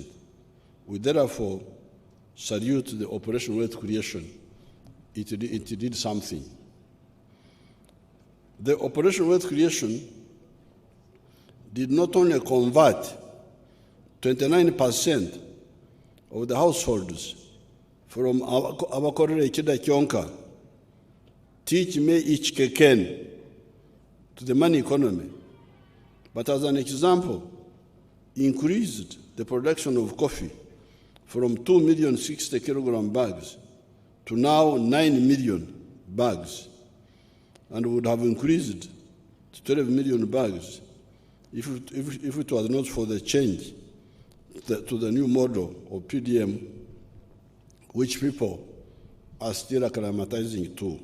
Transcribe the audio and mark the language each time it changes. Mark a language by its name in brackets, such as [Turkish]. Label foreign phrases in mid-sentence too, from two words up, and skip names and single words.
[English] We therefore salute the Operation Wealth Creation. It did something. The Operation Wealth Creation did not only convert 29% of the households from [Nyankole] abakorera ekida kyonka, [English] teach me H.E.Y.K to the money economy, but as an example, increased the production of coffee from 2,060,000 kilogram bags to now 9 million bags, and would have increased to 12 million bags if it was not for the change to the new model of PDM, which people are still acclimatizing to.